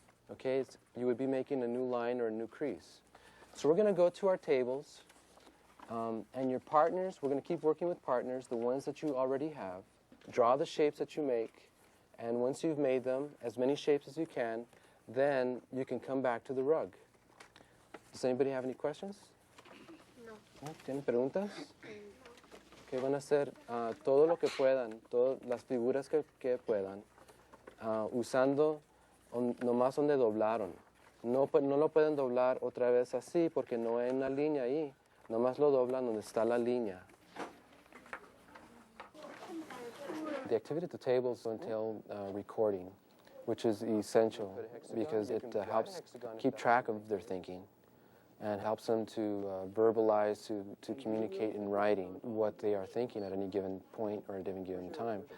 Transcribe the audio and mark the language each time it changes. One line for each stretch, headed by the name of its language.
English: Okay, you would be making a new line or a new crease. So we're going to go to our tables, and your partners, we're going to keep working with partners, the ones that you already have. Draw the shapes that you make, and once you've made them, as many shapes as you can, then you can come back to the rug. Does anybody have any questions?
Spanish: No. ¿Tienen preguntas? Que van a hacer todo lo que puedan, todas las figuras que puedan, usando nomás donde doblaron. No lo pueden doblar otra vez así porque no hay una línea ahí. Nomás lo doblan donde está la línea.
English: The activity at the tables entail recording, which is essential because it helps keep track of their thinking and helps them to verbalize, to communicate in writing what they are thinking at any given point or at any given time.